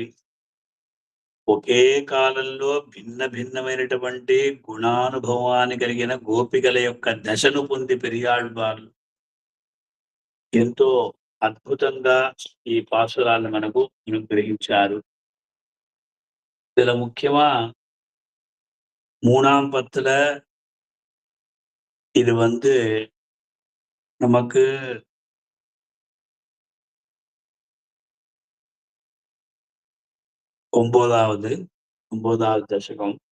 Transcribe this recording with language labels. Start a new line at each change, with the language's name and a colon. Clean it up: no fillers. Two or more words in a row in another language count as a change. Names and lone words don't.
Telugu: ఒకే కాలంలో భిన్న భిన్నమైనటువంటి గుణానుభవాన్ని కలిగిన గోపికల యొక్క దశను పొంది పెరియాళ్వార్లు ఎంతో అద్భుతంగా ఈ పాసురాలను మనకు అనుగ్రహించారు.
Tamil: இதுல முக்கியமா 3ஆம் பத்துல இது நமக்கு 9வது தசகம்.